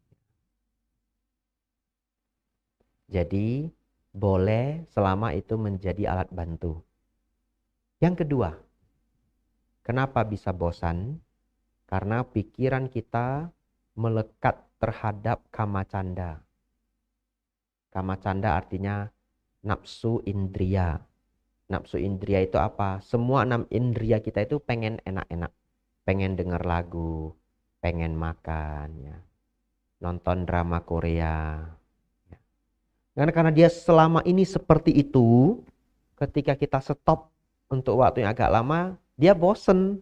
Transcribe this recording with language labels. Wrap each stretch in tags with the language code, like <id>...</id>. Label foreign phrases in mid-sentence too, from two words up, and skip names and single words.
<id>Jadi boleh selama itu menjadi alat bantu. Yang kedua, kenapa bisa bosan? Karena pikiran kita melekat terhadap</id> <pi>kama canda. Kama canda</pi> <id>artinya nafsu indria. Nafsu indria itu apa? Semua 6 indria kita itu pengen enak-enak. Pengen dengar lagu, pengen makan, ya, nonton drama Korea. Ya. Karena dia selama ini seperti itu, ketika kita stop untuk waktu yang agak lama, dia bosen.</id>